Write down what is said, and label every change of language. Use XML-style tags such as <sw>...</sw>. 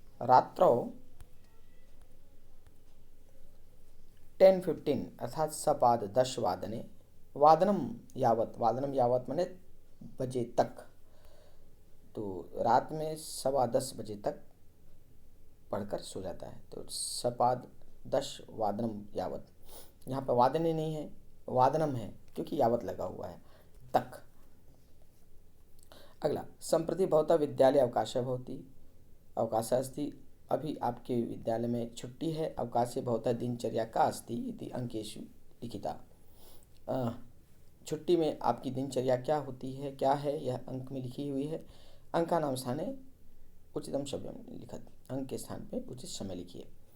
<sa>रात्रौ 10:15 अर्थात सपाद 10 वादने वादनम यावत</sa> <hi>माने बजे तक, तो रात में 10:15 बजे तक पढ़कर सो जाता है। तो</hi> <sa>सपाद 10 वादनम यावत,</sa> <hi>यहाँ पर वादने नहीं है, वादनम है क्योंकि यावत लगा हुआ है, तक।</hi> <sa>अगला संप्रति भवता विद्यालय अवकाशः भवति। अवकाशः अस्ति,</sa> <hi>अभी आपके विद्यालय में छुट्टी है।</hi> <sa>अवकाशे भवता दिनचर्या का अस्ति इति अंकेषु लिखिता।</sa> <hi>छुट्टी में आपकी दिनचर्या क्या होती है, क्या है, यह अंक में लिखी हुई है।</hi> <sa>अंका नाम स्थाने उचितम शब्दम लिखत,</sa> <hi>अंक के स्थान पे उचित समय लिखिए।</hi>